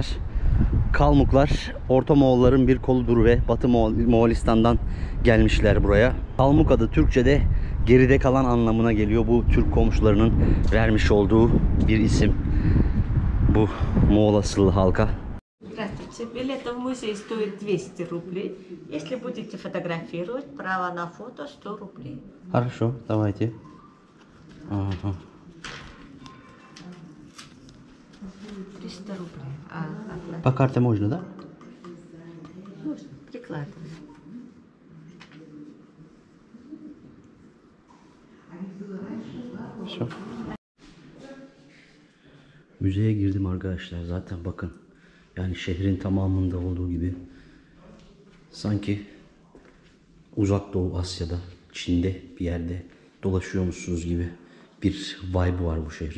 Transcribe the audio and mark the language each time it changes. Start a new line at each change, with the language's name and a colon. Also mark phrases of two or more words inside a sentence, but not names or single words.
Turkish: Kalmuklar Orta Moğolların bir koludur ve Batı Moğolistan'dan gelmişler buraya. Kalmuk adı Türkçe'de geride kalan anlamına geliyor. Bu Türk komşularının vermiş olduğu bir isim. Bu Moğol asıllı halka.
Russian: Здравствуйте. Билеты в музей стоят 200 рублей. Если будете фотографировать, право на фото 100 рублей. Хорошо, давайте. Ага. 300 рублей. По карте можно, да? Можно. Прикладываем. Все.
Turkish: Müzeye girdim arkadaşlar. Zaten bakın. Yani şehrin tamamında olduğu gibi sanki Uzak Doğu Asya'da, Çin'de bir yerde dolaşıyormuşsunuz gibi bir vibe var bu şehrin.